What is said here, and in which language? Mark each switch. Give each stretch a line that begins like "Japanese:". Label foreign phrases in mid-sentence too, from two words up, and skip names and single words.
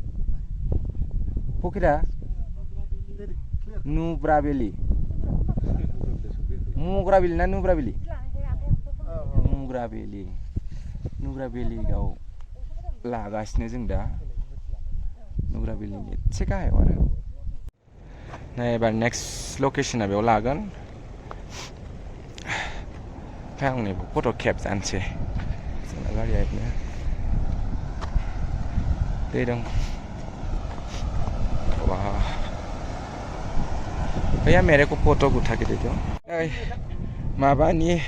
Bodo: पकेटआ नुब्राबेलि मुग्राबेलि ना नुब्राबेलि नुब्राबेलियाव लागासिनो जों दा नुब्राबेलिनि एसे गाहायाव आरो एबार नेक्स्ट लकेशना बेयाव लागोन ओमफ्राय आं नैबे फट' खेबजानोसै जोंना गारिया बिदिनो दै दं
Hindi: भैया मेरे को फोटो उठा के दे दो माबानि